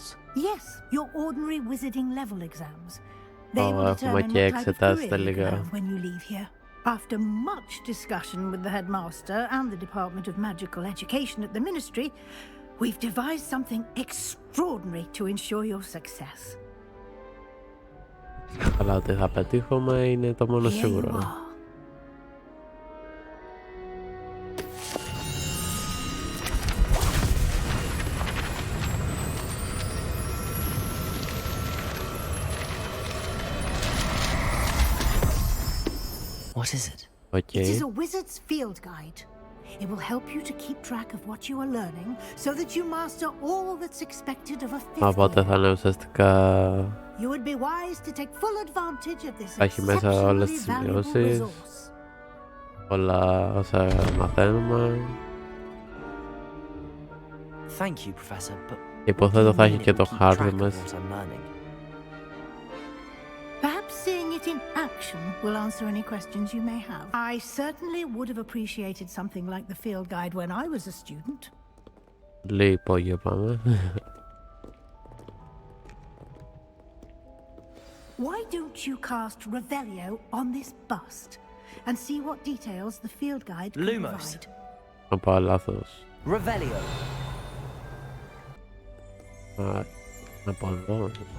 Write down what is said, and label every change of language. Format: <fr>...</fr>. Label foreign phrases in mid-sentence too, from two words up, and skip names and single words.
<en>Yes, your ordinary wizarding level exams. They will</en> <el>έχουμε</el> <en>determine</en> <el>και</el> <en>what type of</en> <el>εξετάσεις</el> <en>career you can</en> <el>τελικά.</el> <en>have when you leave here. After much discussion with the headmaster and the Department of Magical Education at the Ministry, we've devised something extraordinary to ensure your success.</en> <el>Αλλά ότι θα πετύχουμε είναι το μόνο</el> <en>Here you</en> <el>σίγουρο.</el> <en>are. What is it? It is</en> <el>Οκ.</el> <en>a wizard's field guide. It will help you to keep track of what you are learning so that you master all that's expected of a fifth</en> <el>Οπότε</el> <en>year.</en> <el>θα είναι ουσιαστικά...</el> <en>You would be wise to take full advantage of this</en> <el>Έχει μέσα όλες τις</el> <en>exceptionally valuable</en> <el>σημειώσεις,</el> <en>resource.</en> <el>όλα όσα μαθαίνουμε.</el> <en>Thank you, Professor, but</en> <el>Υποθέτω θα έχει και το</el> <en>keep track</en> <el>χάρτη</el> <en>of</en> <el>μας.</el> <en>what I'm learning. Perhaps seeing it in action will answer any questions you may have. I certainly would have appreciated something like the field guide when I was a student.</en> <el>Λίγο υπόγειο πάμε.</el> <en>Why don't you cast Revelio on this bust and see what details the field guide can Lumos. provide?</en> <el>Να πάω λάθος. Revelio. Να πάω εδώ.</el>